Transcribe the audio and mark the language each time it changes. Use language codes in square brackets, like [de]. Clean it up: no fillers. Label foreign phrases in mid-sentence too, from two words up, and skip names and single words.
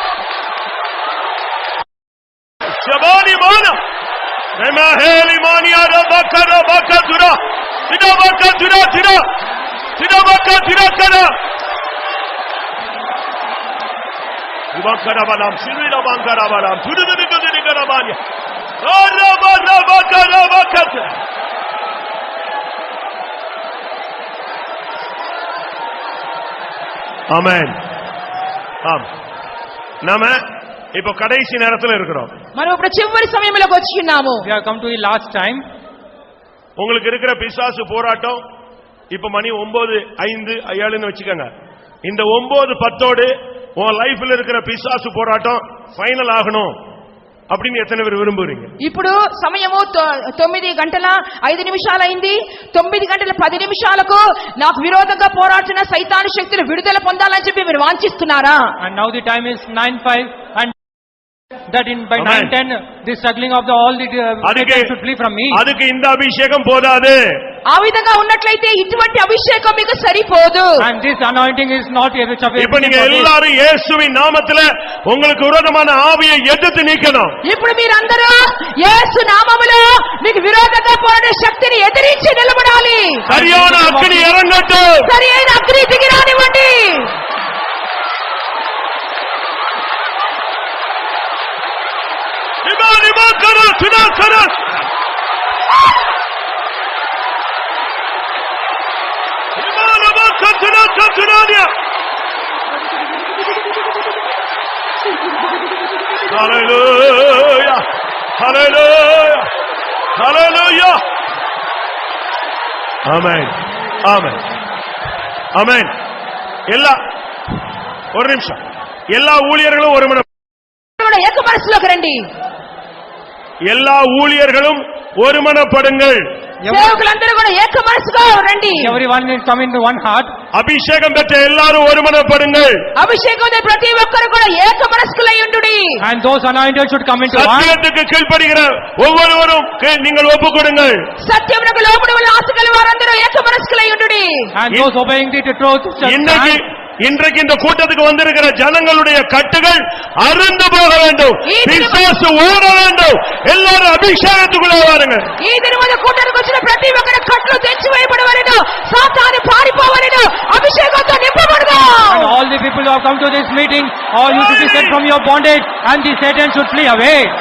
[ta] శబాని మాన రెమహేలి మానియా రబకర బకదురా సిడబకదురా సిడా సిడబకదురా కరా ఇబకర బలం సిరిల బంకర బలం తురుదుదుదుది కరబాని రబకర బకత. ஆமென். ஆம். நாம இப்போ கடைசி நேரத்துல இருக்கிறோம். [te] మనం ఇప్పుడు చివరి సమయంలోకి వచ్చి ఉన్నాము. [en] We have come to the last time. [ta] உங்களுக்கு இருக்கிற பிசாசு போராட்டம் இப்ப மணி 9:05 வச்சுக்கோங்க. இந்த 9:10 உன் லைஃப்ல இருக்கிற பிசாசு போராட்டம் ஃபைனல் ஆகணும் அப்படின்னு எத்தனை பேர் விரும்புறீங்க? [te] ఇప్పుడు సమయము 9:05 అయింది. 9:10 నాకు విరోధంగా పోరాడుతున్న సైతాను శక్తులు విడుదల పొందాలని చెప్పి మీరు వాంఛిస్తున్నారా? [en] And now the time is 9:05 and that in by 9:10 the struggling of all the Satan should flee from me. [ta] அதுக்கு இந்த அபிஷேகம் போதாது. [te] ఆ విధంగా ఉన్నట్లయితే ఇటువంటి అభిషేకం మీకు సరిపోదు. [en] And this anointing is not sufficient. [ta] இப்ப நீங்க எல்லாரும் இயேசுவின் நாமத்தில உங்களுக்கு விரோதமான ஆவியை எதிர்த்து நீக்கணும். [te] ఇప్పుడు మీరందరూ యేసు నామములో మీకు విరోధంగా పోరాడే శక్తిని ఎదిరించి నిలబడాలి. [ta] சரியான அக்கினி இறங்கட்டும். [te] సరైన అగ్ని దిగిరానివ్వండి. నిమాకర సునాకర [en] Hallelujah, hallelujah, hallelujah. Amen, amen, amen. [ta] ஒரு நிமிஷம். எல்லா ஊழியர்களும் ஒரு மனம் [te] ఏక మనసులోకి రండి. [ta] எல்லா ஊழியர்களும் ஒருமனப்படுங்கள். [te] సేవకులందరూ కూడా ఏక మనసుగా రండి. [en] Everyone will come into one heart. [ta] அபிஷேகம் பெற்ற எல்லாரும் ஒருமனப்படுங்கள். [te] అభిషేకం పొందిన ప్రతి ఒక్కరు కూడా ఏక మనస్కులై ఉండుడి. [en] And those anointed should come into one. [ta] சத்தியத்துக்கு கீழ்ப்படிகிற ஒவ்வொருவரும் நீங்கள் ஒப்புக்கொடுங்கள். [te] సత్యమునకు లోబడి ఆశగల వారందరూ ఏక మనస్కులై ఉండుడి. [en] And those obeying the truth should [ta] இன்றைக்கு இந்த கூட்டத்துக்கு வந்திருக்கிற ஜனங்களுடைய கட்டுகள் அறுந்து போக வேண்டும். பிசாசு ஓட வேண்டும். எல்லாரும் அபிஷேகத்துக்குள்ள வாருங்க. [te] ఈ దినమున కూటమికి వచ్చిన ప్రతి ఒక్కరి కట్లు తెచ్చివేయబడవలెను. సాతాను పారిపోవలెను. అభిషేకంతో నింపబడదాం. [en] And all the people who have come to this meeting, all you should be set from your bondage and the Satan should flee away.